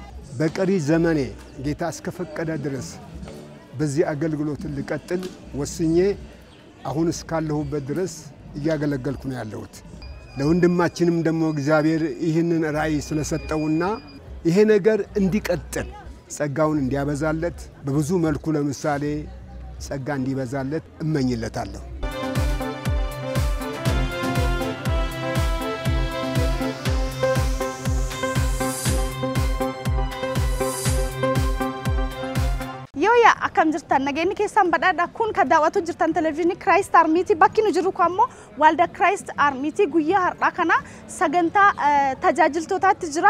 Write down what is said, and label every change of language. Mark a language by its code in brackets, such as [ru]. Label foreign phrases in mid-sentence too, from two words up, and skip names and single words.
[am] በቀሪ ዘመኔ ጌታ እስከፈቀደ ድረስ በዚህ አገልግሎት ልቀጥል ወስኜ አሁን እስካለሁበት ድረስ እያገለገልኩ ነው ያለሁት። ለወንድማችንም ደግሞ እግዚአብሔር ይህንን ራእይ ስለሰጠውና ይሄ ነገር እንዲቀጥል ጸጋውን እንዲያበዛለት በብዙ መልኩ ለምሳሌ ጸጋ እንዲበዛለት እመኝለታለሁ። [om] Yoya akkam jirtan nageenyi keessan badhaadha kun kan daawwatu jirtan televezyiinii Christ Army bakki nu jiru kammoo walda Christ Army guyyaa har'aa kana sagantaa tajaajiltootaatti jira